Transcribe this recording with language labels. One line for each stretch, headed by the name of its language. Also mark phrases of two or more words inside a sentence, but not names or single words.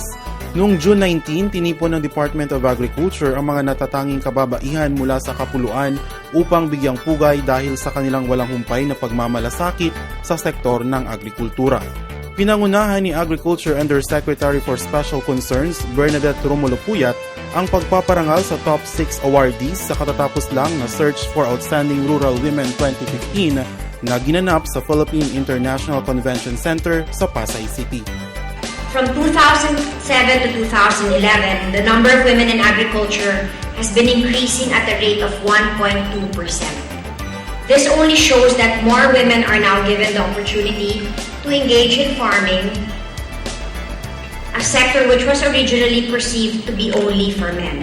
Filipino: Noong June 19, tinipon ng Department of Agriculture ang mga natatanging kababaihan mula sa kapuluan upang bigyang pugay dahil sa kanilang walang humpay na pagmamalasakit sa sektor ng agrikultura. Pinangunahan ni Agriculture Undersecretary for Special Concerns, Bernadette Romulo Puyat, ang pagpaparangal sa
English: top 6 awardees
Filipino: sa katatapos lang na Search for Outstanding Rural Women 2015 na ginanap sa Philippine International Convention Center sa Pasay City.
English: From 2007 to 2011, the number of women in agriculture has been increasing at a rate of 1.2%. This only shows that more women are now given the opportunity to engage in farming, a sector which was originally perceived to be only for men.